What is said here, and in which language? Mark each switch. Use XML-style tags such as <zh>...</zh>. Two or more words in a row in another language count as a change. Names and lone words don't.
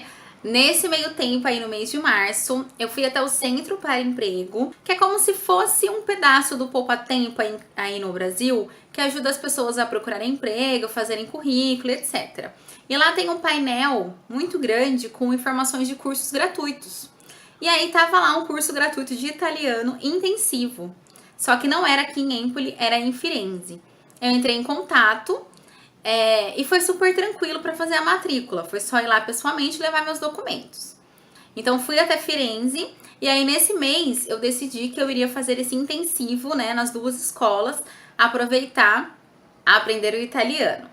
<pt>Nesse meio tempo, aí no mês de março, eu fui até o Centro para Emprego, que é como se fosse um pedaço do Poupa Tempo aí no Brasil, que ajuda as pessoas a procurarem emprego, fazerem currículo, etc. E lá tem um painel muito grande com informações de cursos gratuitos. E aí tava lá um curso gratuito de italiano intensivo. Só que não era aqui em Empoli, era em Firenze. Eu entrei em contato e foi super tranquilo para fazer a matrícula. Foi só ir lá pessoalmente e levar meus documentos. Então fui até Firenze E aí, nesse mês, eu decidi que eu iria fazer esse intensivo, né, nas duas escolas, aproveitar a aprender o italiano.</pt>